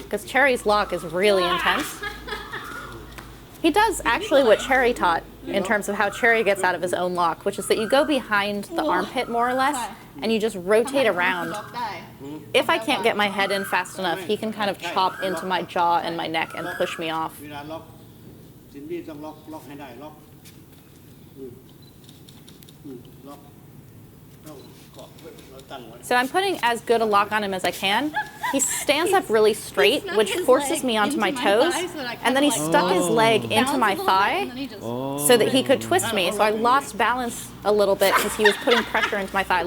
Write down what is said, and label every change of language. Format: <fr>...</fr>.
<en>Because Cherry's lock is really intense. He does actually what Cherry taught in terms of how Cherry gets out of his own lock, which is that you go behind the armpit more or less, and you just rotate around.</en> <th>ล็อกได้</th> <en>If I can't get my head in fast enough, he can kind of chop into my jaw and my neck and push me off.</en> <th>เวลาล็อกซินดี้ต้องล็อกให้ได้ล็อกล็อกต้องเกาะเราตั้งไว้</th> <en>So I'm putting as good a lock on him as I can. He stands up really straight, which forces me onto my toes, and then he stuck his leg into my thigh so that he could twist me. So I lost balance a little bit because he was putting pressure into my thigh.</en>